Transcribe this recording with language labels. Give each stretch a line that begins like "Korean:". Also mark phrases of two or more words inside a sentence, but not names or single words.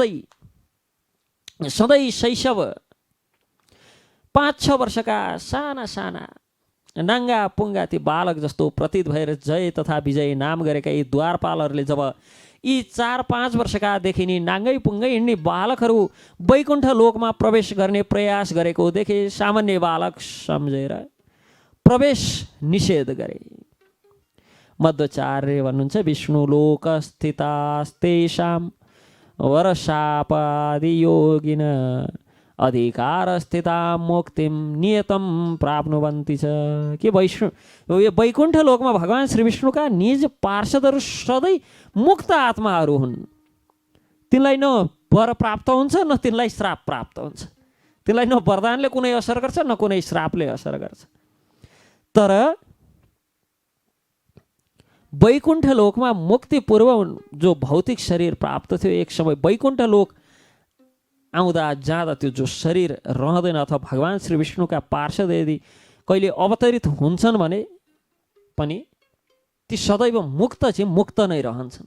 Nepali: सधैँ शैशव 5-6 वर्षका साना साना नाङ्गा पुङ्गा ती बालक जस्तो प्रतीत भएर जय तथा विजय नाम गरेका यी द्वारपालहरूले जब यी 4-5 वर्षकादेखि नि नाङ्गै पुङ्गै हिँड्ने बालकहरू वैकुण्ठ लोकमा प्रवेश गर्ने प्रयास गरेको देखे सामान्य बालक सम्झेर प्रवेश निषेध गरे। मध्वाचार्य भन्नुहुन्छ,
Sanskrit: विष्णु लोक स्थितास्तेषां वरशापादि योगिन अधिकार स्थिता मुक्तिम नियतम प्राप्नुवन्ति छ।
Nepali: के वैकुण्ठ लोकमा भगवान श्री विष्णुका निज पार्षदहरू सधैँ मुक्त आत्माहरू हुन्। तिनलाई न वर प्राप्त हुन्छ न तिनलाई श्राप प्राप्त हुन्छ। तिनलाई न वरदानले कुनै असर गर्छ न कुनै श्रापले असर गर्छ। तर वैकुण्ठ लोकमा मुक्ति पूर्व जो भौतिक शरीर प्राप्त थियो, एक समय वैकुण्ठ लोक आउँदा जाँदा त्यो जो शरीर रहँदैन, अथवा भगवान श्री विष्णुका पार्षद यदि कहिले अवतरित हुन्छन् भने पनि ती सदैव मुक्त नै रहन्छन्।